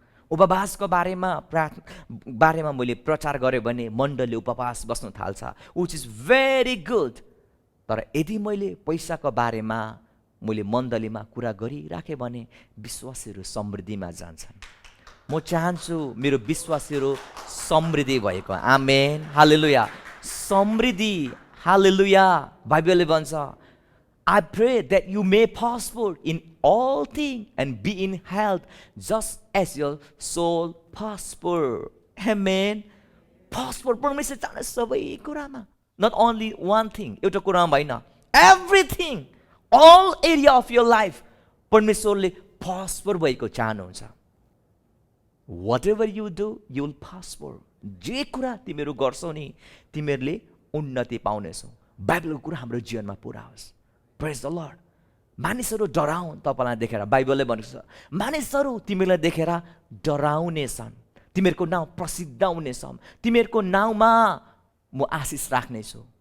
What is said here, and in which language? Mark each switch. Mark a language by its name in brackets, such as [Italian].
[Nepali] उपवासको बारेमा मैले प्रचार गरेँ भने मण्डलले उपवास बस्नु थाल्छ, [English] Which is very good. [Nepali] तर यदि मैले पैसाको बारेमा मैले मण्डलीमा कुरा गरिराखेँ भने विश्वासीहरू समृद्धिमा जान्छन्। म चाहन्छु मेरो विश्वासीहरू समृद्धि भएको। आमेन, हालेलुया। समृद्धि, हालेलुया। बाइबलले भन्छ [English] I pray that you may prosper in all things and be in health just as your soul prosper. Amen. Prosper [Nepali] परमेश्वर चाहन्छ सबै कुरामा, [English] not only one thing, [Nepali] एउटा कुरामा होइन, [English] everything, all area of your life [Nepali] परमेश्वरले [English] prosper [Nepali] भएको चाहनुहुन्छ। [English] Whatever you do, you will prosper. [Nepali] जे कुरा तिमीहरू गर्छौ नि तिमीहरूले उन्नति पाउनेछौ। बाइबलको कुरा हाम्रो जीवनमा पुरा होस्। [English] Praise the Lord. [Nepali] मानिसहरू डराउन् तपाईँलाई देखेर, बाइबलले भनेको छ मानिसहरू तिमीलाई देखेर डराउनेछन्, तिमीहरूको नाउँ प्रसिद्ध हुनेछन्, तिमीहरूको नाउँमा म आशिष राख्नेछु।